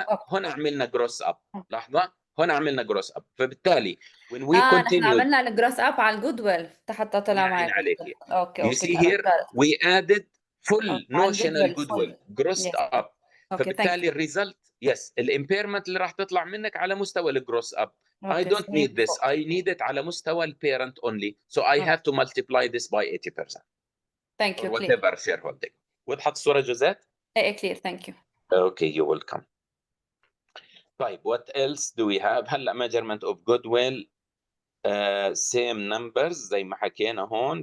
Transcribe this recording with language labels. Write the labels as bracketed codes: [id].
[ar] هنا عملنا gross up. لحظة. هنا عملنا gross up. فبالتالي [en] when we continue. [ar] نحن عملنا الجروس up على الجودويل حتى طلع معي. عليكي. [en] You see here we added full notional goodwill grossed up. [ar] فبالتالي الريزلت الامبيرمنت اللي راح تطلع منك على مستوى الجروس اب. [en] I don't need this. I need it [ar] على مستوى البيرنت [en] only. So I have to multiply this by 80%. Thank you. Or whatever shareholding. [ar] وضحت الصورة جوزات؟ [en] clear. Thank you. Okay, you're welcome. [ar] طيب, [en] what else do we have؟ [ar] هلا [en] measurement of goodwill. Same numbers [ar] زي ما حكينا هون.